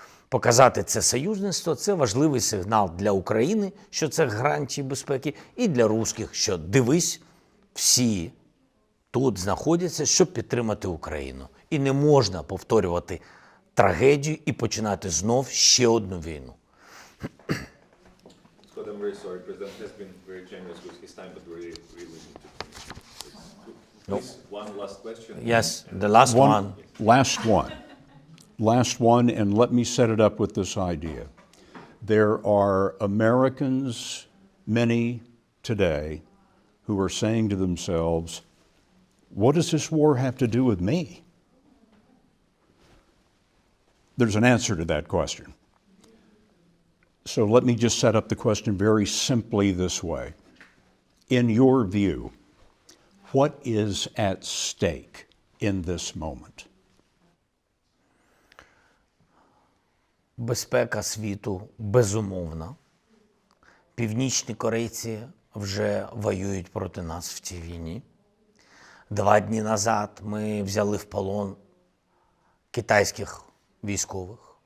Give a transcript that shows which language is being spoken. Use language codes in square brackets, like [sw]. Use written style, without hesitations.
[uk] Показати це союзництво – це важливий сигнал для України, що це гарантії безпеки, і для русських, що дивись, всі тут знаходяться, щоб підтримати Україну. І не можна повторювати трагедію і починати знов ще одну війну. [en] Scott, I'm very sorry. President has been very generous with his time, but we really need to finish. Please, one last question. Yes, the last one. Last one, and let me set it up with this idea. There are Americans, many today, who are saying to themselves, what does this war have to do with me? There's an answer to that question. So let me just set up the question very simply this way. In your view, what is at stake in this moment? [uk] Безпека світу безумовна. Північні корейці вже воюють проти нас в цій війні. 2 дні назад ми взяли в полон китайських військових.